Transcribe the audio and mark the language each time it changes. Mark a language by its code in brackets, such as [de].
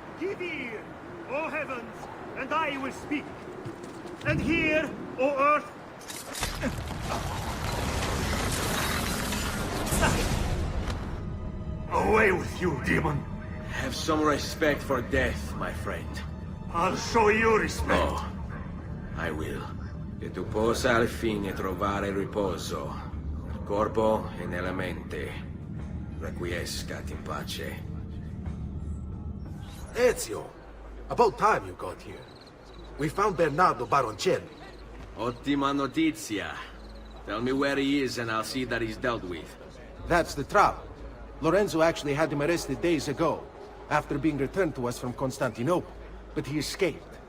[en] Give ear, O heavens, and I will speak. And hear, O earth. Away with you, demon. Have some respect for death, my friend. I'll show you respect. Oh, I will. [it] Che tu possa al fine trovare riposo, nel corpo e nella mente. [la] Requiescat in pace. [en] Ezio, about time you got here. We found Bernardo Baroncelli. [it] Ottima notizia. [en] Tell me where he is and I'll see that he's dealt with. That's the trouble. Lorenzo actually had him arrested days ago, after being returned to us from Constantinople. But he escaped.